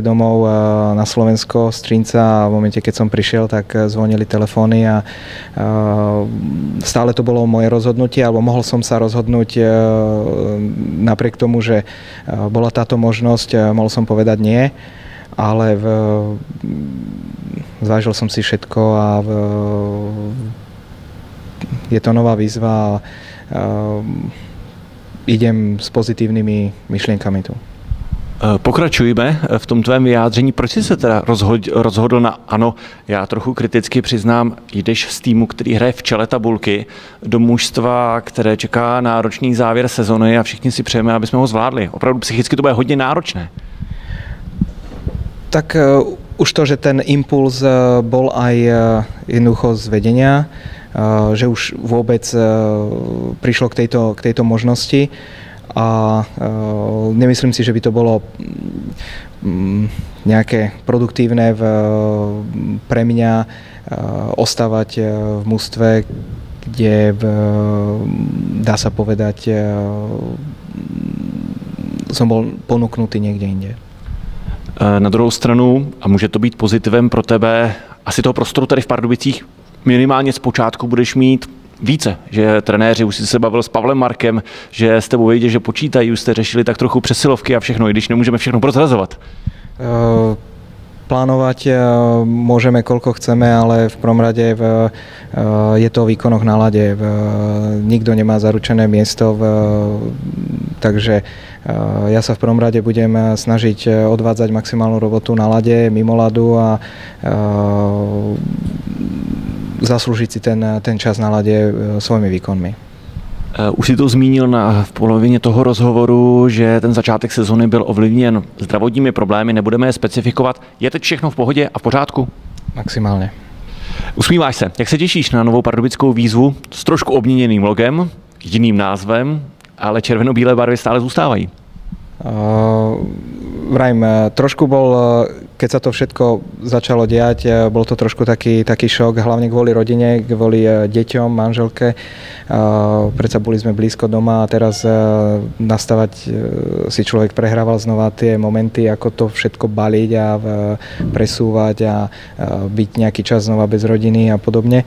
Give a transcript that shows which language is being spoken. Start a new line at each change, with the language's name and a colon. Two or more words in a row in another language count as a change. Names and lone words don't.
Slovak: domov na Slovensko z Třinca a v momente, keď som prišiel, tak zvonili telefóny a stále to bolo moje rozhodnutie, alebo mohol som sa rozhodnúť napriek tomu, že bola táto možnosť, mohol som povedať nie, ale zvážil som si všetko a je to nová výzva a idem s pozitívnymi myšlienkami tu.
Czech: Pokračujeme v tom tvém vyjádření. Proč jsi se teda rozhodl na ano? Já trochu kriticky přiznám, jdeš z týmu, který hraje v čele tabulky, do mužstva, které čeká náročný závěr sezony a všichni si přejeme, aby jsme ho zvládli. Opravdu psychicky to bude hodně náročné.
Slovak: Tak už to, že ten impuls bol aj jednoducho z vedenia, že už vôbec prišlo k tejto možnosti a nemyslím si, že by to bolo nejaké produktívne pre mňa ostávať v mužstve, kde dá sa povedať, som bol ponúknutý niekde inde.
Czech: Na druhou stranu, a může to být pozitivem pro tebe, asi toho prostoru tady v Pardubicích minimálně zpočátku budeš mít více, že trenéři, už jsi se bavil s Pavlem Markem, že s tebou vědí, že počítají, už jste řešili tak trochu přesilovky a všechno, i když nemůžeme všechno prozrazovat.
Slovak: Plánovať môžeme koľko chceme, ale v prvom rade je to o výkonoch na lade. Nikto nemá zaručené miesto, takže ja sa v prvom rade budem snažiť odvádzať maximálnu robotu na lade, mimo ľadu a zaslúžiť si ten čas na lade svojimi výkonmi.
Czech: Už si to zmínil v polovině toho rozhovoru, že ten začátek sezony byl ovlivněn zdravotními problémy, nebudeme je specifikovat. Je teď všechno v pohodě a v pořádku? Maximálně. Usmíváš se. Jak se těšíš na novou pardubickou výzvu s trošku obměněným logem, jiným názvem, ale červeno-bílé barvy stále zůstávají?
Slovak: Vrajím, trošku bol keď sa to všetko začalo diať, bol to trošku taký šok, hlavne kvôli rodine, kvôli deťom, manželke. Predsa boli sme blízko doma a teraz nastavať si človek prehrával znova tie momenty, ako to všetko baliť a presúvať a byť nejaký čas znova bez rodiny a podobne.